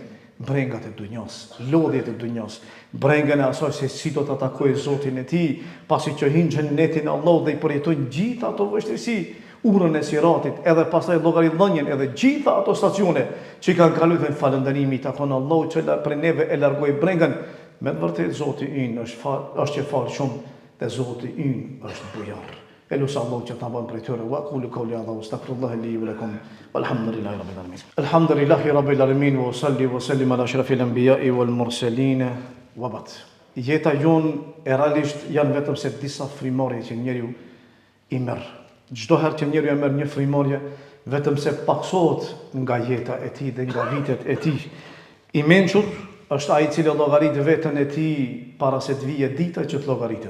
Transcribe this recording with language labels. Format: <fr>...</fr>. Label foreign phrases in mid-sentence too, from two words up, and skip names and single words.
<sq>Brengat e dunjos, lodhjet e dunjos, brengën e asaj se si do të atakojë Zotin e tij, pasi që hyjnë xhennetin e Allahut dhe i përjetojnë gjitha ato vështirësi, urën e siratit, edhe pastaj llogaridhënien, edhe gjitha ato stacione që kanë kaluar në falënderimi i takon Allahut që për neve e largoi brengën. Me të vërtetë Zoti ynë është që fal shumë dhe Zoti ynë është bujar. Elusa Allahu që ta bën prej tyre.</sq> <ar>وقولوا قولي هذا وأستغفر الله لي ولكم والحمد لله رب العالمين. الحمد لله رب العالمين وصل وسلم على أشرف الأنبياء والمرسلين وبعد.</ar> <sq>Jeta jon e realisht janë vetëm se disa frymorje që njeriu i merr. Çdo herë që njeriu e merr një frymorje, vetëm se paksohet nga jeta e tij dhe nga vitet e tij. I mençur është ai i cili llogarit veten e tij para se të vijë dita që të llogaritet.</sq>